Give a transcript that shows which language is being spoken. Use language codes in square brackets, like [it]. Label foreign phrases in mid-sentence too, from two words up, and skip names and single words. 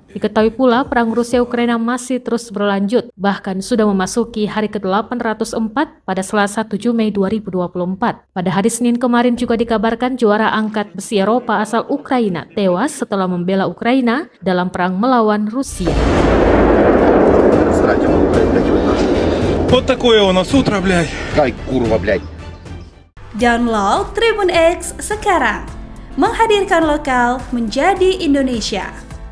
[id] Diketahui pula perang Rusia-Ukraina masih terus berlanjut, bahkan sudah memasuki hari ke-804 pada Selasa 7 Mei 2024. Pada hari Senin kemarin juga dikabarkan juara angkat besi Eropa asal Ukraina tewas setelah membela Ukraina dalam perang melawan Rusia. [ru] Вот такое у нас утро, блядь. Кай, курва, блядь. [id] Download Tribun X sekarang. Menghadirkan lokal menjadi Indonesia.